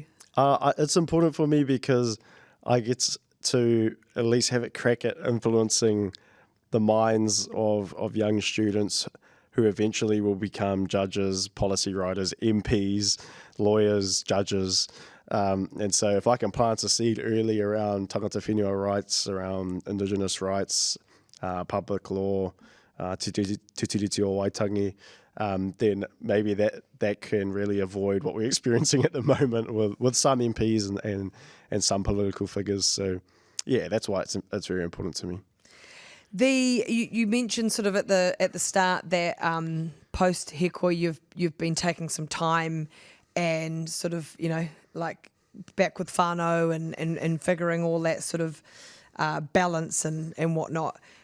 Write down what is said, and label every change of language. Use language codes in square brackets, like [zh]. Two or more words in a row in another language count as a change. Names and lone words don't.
[en] It's important for me because I get to at least have it crack at influencing the minds of young students who eventually will become judges, policy writers, MPs, lawyers, judges. And so if I can plant a seed early around [mi] tangata whenua [en] rights, around Indigenous rights, public law, te tiriti o waitangi, then maybe that can really avoid what we're experiencing at the moment with some MPs and some political figures. So yeah, that's why it's very important to me. You mentioned sort of at the start that post Hīkoi you've been taking some time and sort of, like back with whānau and figuring all that sort of balance and whatnot.